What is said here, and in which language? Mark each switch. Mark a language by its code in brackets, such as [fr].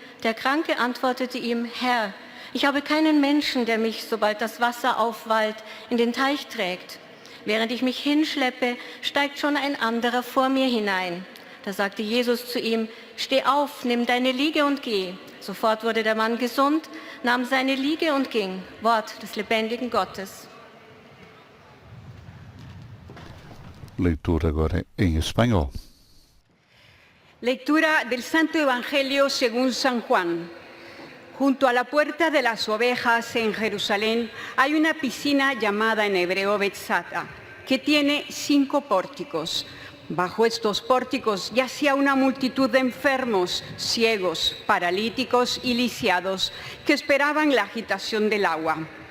[de] Der Kranke antwortete ihm: "Herr, ich habe keinen Menschen, der mich, sobald das Wasser aufwallt, in den Teich trägt. Während ich mich hinschleppe, steigt schon ein anderer vor mir hinein." Da sagte Jesus zu ihm: "Steh auf, nimm deine Liege und geh." Sofort wurde der Mann gesund, nahm seine Liege und ging. Wort des lebendigen Gottes. [pt] Leitura agora em espanhol. [es] Lectura del Santo Evangelio según San Juan. Junto a la puerta de las ovejas en Jerusalén hay una piscina llamada en hebreo Betzata, que tiene 5 pórticos. Bajo estos pórticos yacía una multitud de enfermos, ciegos, paralíticos y lisiados que esperaban la agitación del agua.